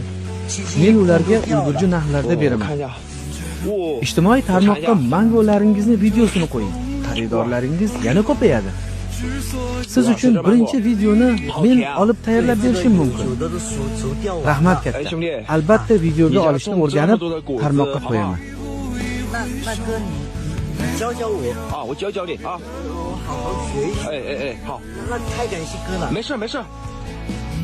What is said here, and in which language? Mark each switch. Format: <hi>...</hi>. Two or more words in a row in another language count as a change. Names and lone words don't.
<uz>Men ularga ulgurji narxlarda beraman. Ijtimoiy tarmoqqa mangolaringizni videosini qo'ying. Xaridorlaringiz yana ko'payadi. Siz uchun birinchi videoni men olib tayyorlab berishim mumkin. Rahmat katta. Albatta videoga olishni o'rganib tarmoqqa qo'yaman.</uz> <zh>那哥你教教我啊，我教教你啊，我好好学一学。哎，好。那太感谢哥了。没事没事。</zh>